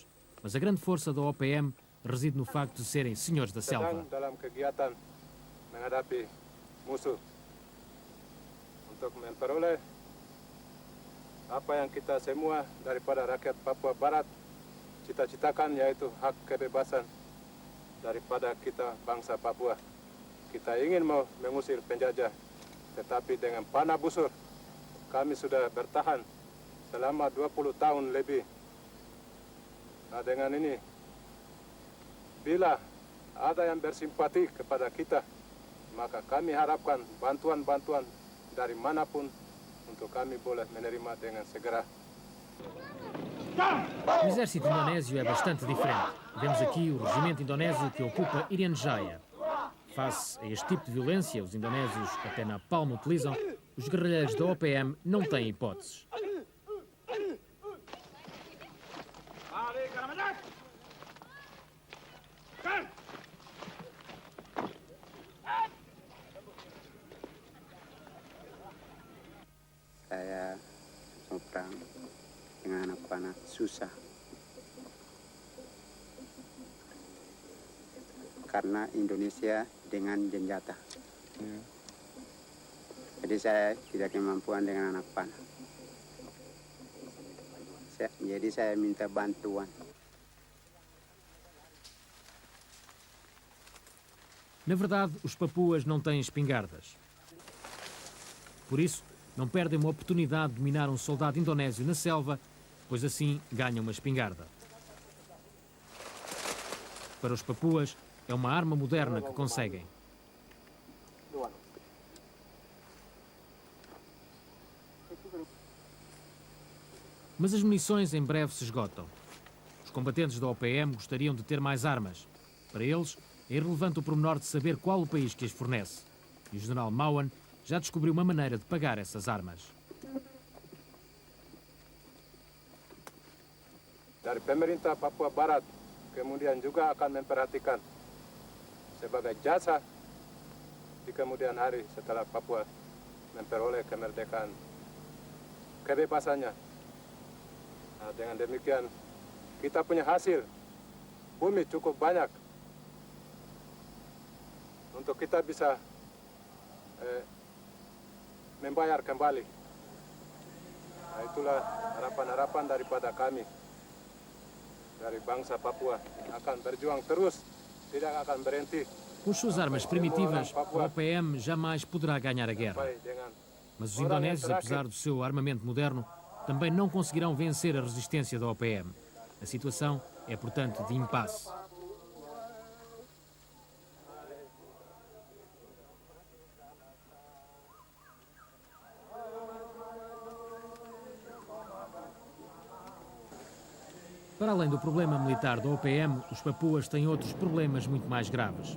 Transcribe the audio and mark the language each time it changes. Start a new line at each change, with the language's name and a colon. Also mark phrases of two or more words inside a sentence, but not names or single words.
Portuguese: Mas a grande força da OPM reside no facto de serem senhores da selva.
Indonesian: Dalam kegiatan menghadapi musuh untuk memperoleh apa yang kita semua daripada rakyat Papua Barat cita-citakan, yaitu hak kebebasan daripada kita bangsa Papua. Kita ingin mau mengusir penjajah, tetapi dengan panah busur kami sudah bertahan selama 20 tahun lebih. Nah, dengan ini, bila ada yang bersimpati kepada kita, maka kami harapkan bantuan-bantuan dari manapun untuk kami boleh menerima dengan segera.
Portuguese: O exército indonésio é bastante diferente. Vemos aqui o regimento indonésio que ocupa Irian Jaya. Face a este tipo de violência, os indonésios até na palma utilizam, os guerrilheiros da OPM não têm hipóteses.
Indonesian: Saya mau perang dengan anak panah susah. Karena Indonesia dengan senjata. Jadi saya tidak kemampuan dengan anak panah. Jadi saya minta bantuan.
Portuguese: Na verdade, os papuas não têm espingardas. Por isso, não perdem uma oportunidade de dominar um soldado indonésio na selva, pois assim ganham uma espingarda. Para os papuas, é uma arma moderna que conseguem. Mas as munições em breve se esgotam. Os combatentes da OPM gostariam de ter mais armas. Para eles, é irrelevante o pormenor de saber qual o país que as fornece. E o general Mawan já descobriu uma maneira de pagar essas armas.
Indonesian: Dari pemerintah Papua Barat kemudian juga akan memperhatikan sebagai jasa di kemudian hari setelah Papua memperoleh kemerdekaan kebebasannya. Nah, dengan demikian kita punya hasil bumi cukup banyak untuk kita bisa membayar kembali. Nah, itulah harapan-harapan daripada kami dari bangsa Papua akan berjuang terus, tidak akan berhenti.
Portuguese: Com as suas armas primitivas, a OPM jamais poderá ganhar a guerra. Mas os indonésios, apesar do seu armamento moderno, também não conseguirão vencer a resistência da OPM. A situação é, portanto, de impasse. Para além do problema militar da OPM, os papuas têm outros problemas muito mais graves.